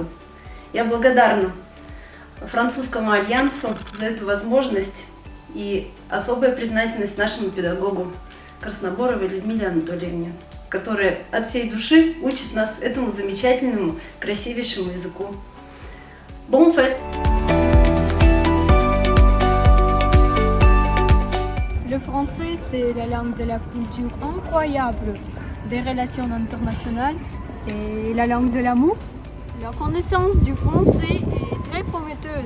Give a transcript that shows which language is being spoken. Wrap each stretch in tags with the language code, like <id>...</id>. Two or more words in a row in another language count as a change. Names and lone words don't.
<ru>Я благодарна Французскому альянсу за эту возможность и особая признательность нашему педагогу Красноборовой Людмиле Анатольевне, которая от всей души учит нас этому замечательному, красивейшему языку.</ru> <fr>Bon fête! Le français, c'est la langue de la culture incroyable, des relations internationales et la langue de l'amour. La connaissance du français est très prometteuse.</fr>